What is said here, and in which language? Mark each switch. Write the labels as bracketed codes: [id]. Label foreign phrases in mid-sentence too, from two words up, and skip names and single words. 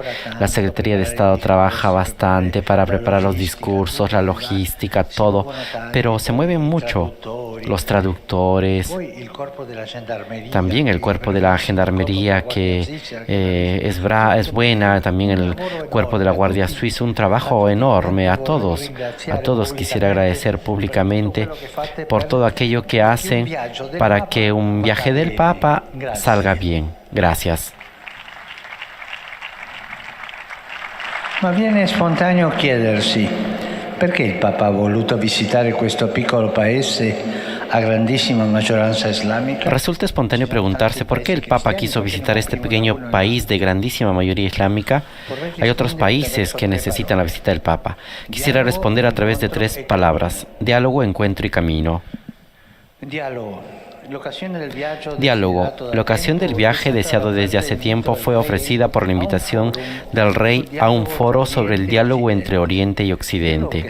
[es] La Secretaría de Estado trabaja bastante para preparar los discursos, la logística, todo, pero se mueven mucho los traductores, también el cuerpo de la gendarmería que es buena, también el cuerpo de la Guardia Suiza, un trabajo enorme. A todos quisiera agradecer públicamente por todo aquello que hacen para que un viaje del Papa salga bien. Gracias. [it] Ma viene spontaneo chiedersi perché il Papa ha voluto visitare questo piccolo paese a grandísima maggioranza islamica. [es] Resulta espontáneo preguntarse por qué el Papa quiso visitar este pequeño país de grandísima mayoría islámica. Hay otros países que necesitan la visita del Papa. Quisiera responder a través de 3 palabras: diálogo, encuentro y camino. Diálogo. La ocasión del viaje deseado desde hace tiempo fue ofrecida por la invitación del Rey a un foro sobre el diálogo entre Oriente y Occidente.